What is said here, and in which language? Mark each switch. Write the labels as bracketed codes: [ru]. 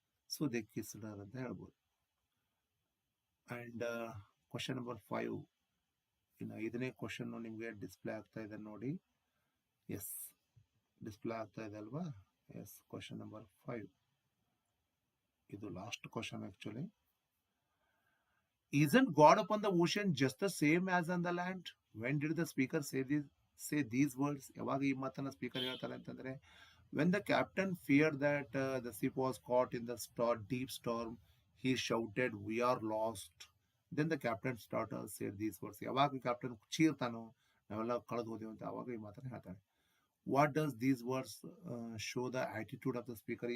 [en] so they kissed her [kn] ಅಂತ ಹೇಳ್ಬೋದು. And question number 5, ಇನ್ನು 5ನೇ ಕ್ವಶನ್ ನಿಮಗೆ ಡಿಸ್ಪ್ಲೇ ಆಗ್ತಾ ಇದೆ ನೋಡಿ. ಎಸ್, ಡಿಸ್ಪ್ಲೇ ಆಗ್ತಾ ಇದೆ ಅಲ್ವಾ? ಎಸ್, ಕ್ವಶನ್ ನಂಬರ್ 5, ಇದು last question actually. [en] Isn't God upon the ocean just the same as on the land? When did the speaker say these words? [kn] ಯಾವಾಗ ಈ ಮಾತನ್ನ ಸ್ಪೀಕರ್ ಹೇಳ್ತಾರೆ ಅಂತಂದ್ರೆ, [en] when the captain feared that the ship was caught in the deep storm, he shouted, "We are lost." Then the captain's daughter said these words. [kn] ಯಾವಾಗ captain ಚೀರ್ತಾನೋ, ನಾವೆಲ್ಲ ಕಳೆದು ಹೋದೇವು ಅಂತ, ಅವಾಗ ಈ ಮಾತನ್ನ ಹೇಳ್ತಾನೆ. [en] What does these words show the attitude of the speaker?